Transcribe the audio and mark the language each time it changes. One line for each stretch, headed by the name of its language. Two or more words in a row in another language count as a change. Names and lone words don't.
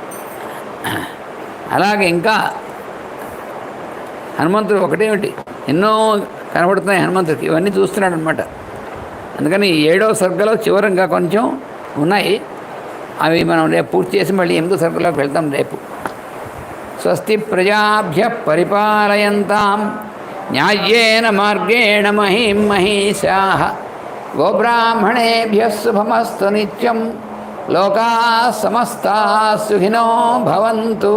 Telugu: అలాగే ఇంకా హనుమంతుడు ఒకటేమిటి ఎన్నో కనబడుతున్నాయి హనుమంతుడికి, ఇవన్నీ చూస్తున్నాడు అనమాట. అందుకని 7వ సర్గలో చివరంగా కొంచెం ఉన్నాయి, అవి మనం రేపు పూర్తి చేసి మళ్ళీ 8వ సర్గలోకి వెళ్తాం రేపు.
Sanskrit: స్వస్తి ప్రజాభ్య పరిపాలయంతాం న్యాయేన మార్గేణ మహిం మహిషాః గోబ్రాహ్మణేభ్యः శుభమస్తు నిత్యం. లోకాః సమస్తాః సుఖినో భవంతు.